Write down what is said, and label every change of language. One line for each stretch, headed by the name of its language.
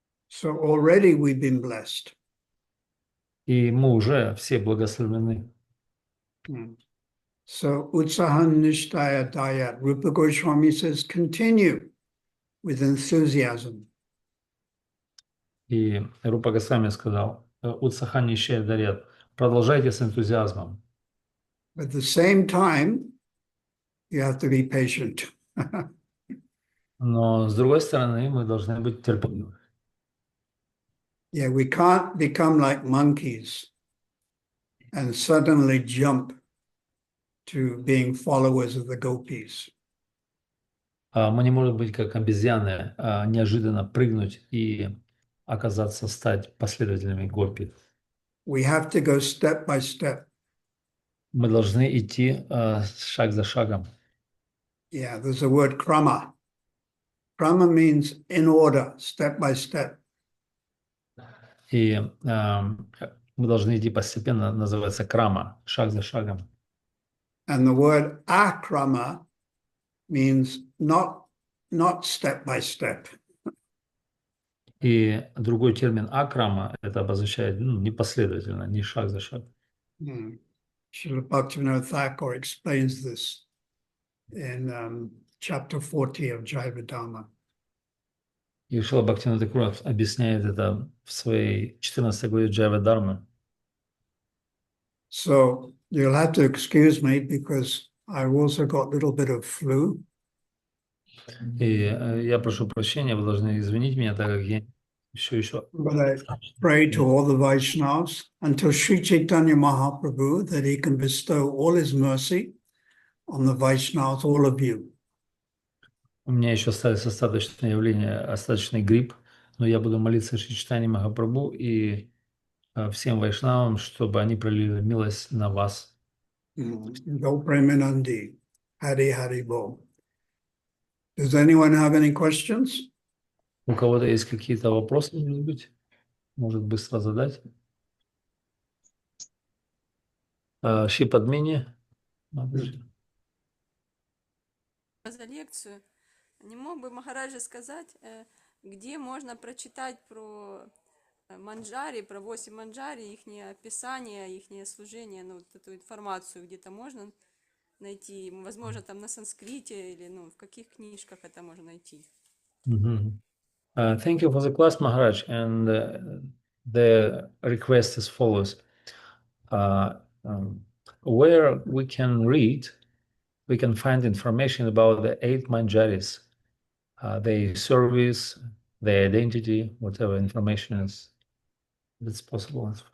English: So already we've been blessed.
Russian: И мы уже все благословлены.
Sanskrit: So Utsahan Nishtaya Dayat.
English: Rupa Goswami says, continue with enthusiasm.
Russian: И Рупа Госвами сказал,
Sanskrit: «Утсаха нищая дарят».
Russian: Продолжайте с энтузиазмом.
English: At the same time, you have to be patient.
Russian: Но с другой стороны, мы должны быть терпеливы.
English: Yeah, we can't become like monkeys and suddenly jump to being followers of the gopis.
Russian: Мы не можем быть как обезьяны, неожиданно прыгнуть и стать последователями гопи.
English: We have to go step by step.
Russian: Мы должны идти шаг за шагом.
English: Yeah, there's a word krama. Krama means in order, step by step.
Russian: И мы должны идти постепенно, называется крама, шаг за шагом.
English: And the word akrama means not step by step.
Russian: И другой термин акрама, это обозначает непоследовательно, не шаг за шагом.
English: Srila Bhaktivinoda Thakur explains this in chapter 40 of Jayavadama.
Russian: И Шрила Бхактивинода Тхакур объясняет это в своей 14 главе Джайва-дармы.
English: So you'll have to excuse me because I've also got a little bit of flu.
Russian: И я прошу прощения, вы должны извинить меня, так как я еще.
English: But I pray to all the Vaishnavas until Sri Chaitanya Mahaprabhu that he can bestow all his mercy on the Vaishnavas, all of you.
Russian: У меня еще остались остаточные явления, остаточный грипп, но я буду молиться Шри Чайтанье Махапрабху и всем вайшнавам, чтобы они пролили милость на вас. Go Premanandi, Hari Hari Bo.
English: Does anyone have any questions?
Russian: У кого-то есть какие-то вопросы, может быстро задать? Шри Падмини. За лекцию. Не мог бы Махараджа сказать, где можно прочитать про манджари, про 8 манджари, их описание, их служение, ну, вот эту информацию где-то можно найти, возможно, там на санскрите или, ну, в каких книжках это можно найти.
English: Thank you for the class, Maharaj. And the request is follows. Where we can read, we can find information about the 8 manjaris, their service, their identity, whatever information is that's possible.